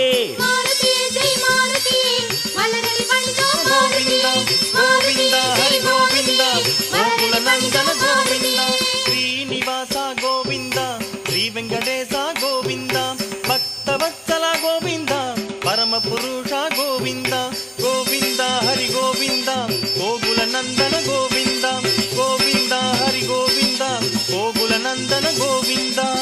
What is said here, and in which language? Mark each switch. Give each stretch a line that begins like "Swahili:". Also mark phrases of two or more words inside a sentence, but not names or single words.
Tamil: மாருதியே ஜெய் மாருதியே மலரடி பணிந்தோம் மாருதியே மாருதியே ஜெய் மாருதியே மலரடி பணிந்தோம் மாருதியே
Sanskrit: ಶ್ರೀನಿವಾಸ ಗೋವಿಂದ ಶ್ರೀ ವೆಂಕಟೇಶ ಗೋವಿಂದ ಭಕ್ತ ವತ್ಸಲ ಗೋವಿಂದ ಪರಮ ಪುರುಷ ಗೋವಿಂದ ಗೋವಿಂದ ಹರಿ ಗೋವಿಂದ ಗೋಕುಲ ನಂದನ ಗೋವಿಂದ ಗೋವಿಂದ ಹರಿ ಗೋವಿಂದ ಗೋಕುಲ ನಂದನ ಗೋವಿಂದ